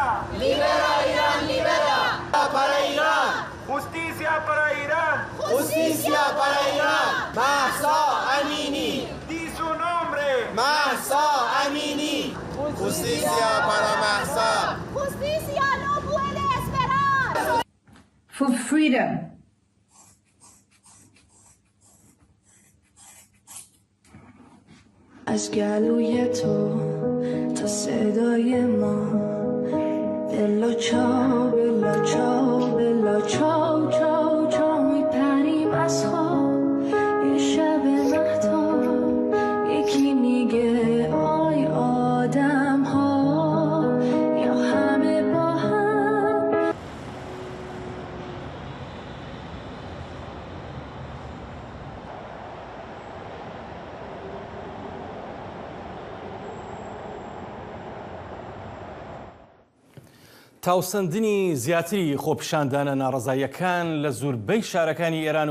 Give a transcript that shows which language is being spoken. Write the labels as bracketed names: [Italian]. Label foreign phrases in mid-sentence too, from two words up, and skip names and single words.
[Spanish] Libera Irán, libera. Para Irán. Justicia para Irán. Justicia para Irán. Mahsa Amini. Di su nombre. Mahsa Amini. Justicia para Mahsa. Justicia no puede esperar. [English] For freedom. [Persian] از گلوی تو تا صدای ما [Italian] bella ciao bella ciao bella ciao ciao ciao [Persian] میپریم از خواب یه شب مهتاب یکی میگه آی آدم ها یا همه با هم. [Central Kurdish] تاوسەندنی زیاتری خۆپیشاندانە ناڕەزاییەکان لە زۆربەی شارەکانی ئێران